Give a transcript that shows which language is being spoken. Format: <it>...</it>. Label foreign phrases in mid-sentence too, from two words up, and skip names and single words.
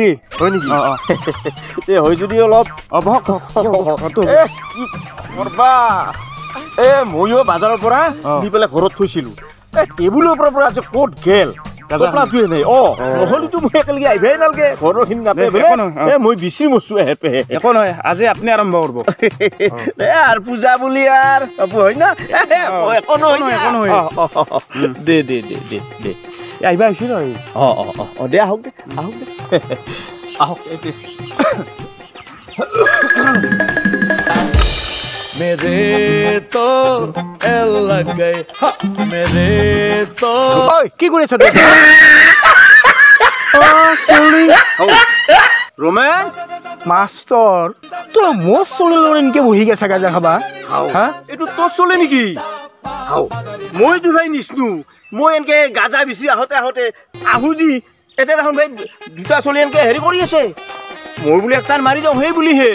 <as>হয় নেকি এই হয় যদি অলপ কি কৰবা ময়ো বাজাৰৰ পৰা দি পেলাই ঘৰত থৈছিলোঁ টেবুলৰ পৰা আজি ক'ত গেল টপলাটোৱে নাই নহ'লেতো মই একেলগে আহিবই নালাগে ঘৰৰখিনি নাপায় মই বিচাৰি মৰছোঁ এহেপেহে একো নহয় আজি আপুনি আৰম্ভ কৰিব আৰু পূজা বুলি আৰু হয় না একো নহয় দে দে দে দে দে আহিবা আহিছিল দে আহক দে আহক</as> <hi>मेरे तो एल लग गए मेरे तो</hi> <as>ঐ কি কৰি আছ ৰোমেন মাষ্টৰ তোৰ মোৰ চলি লৈ এনেকে বহি গেছা গাজা খাবা হা এইটো তোৰ চলে নেকি মই ভাই নিচিনো মই এনেকে গাজা বিচাৰি আহোঁতে আহোঁ যি এতিয়া দেখোন ভাই দুটা চলি এনেকে হেৰি কৰি আছে মই বুলি একটান মাৰি যাওঁ সেই বুলিহে</as>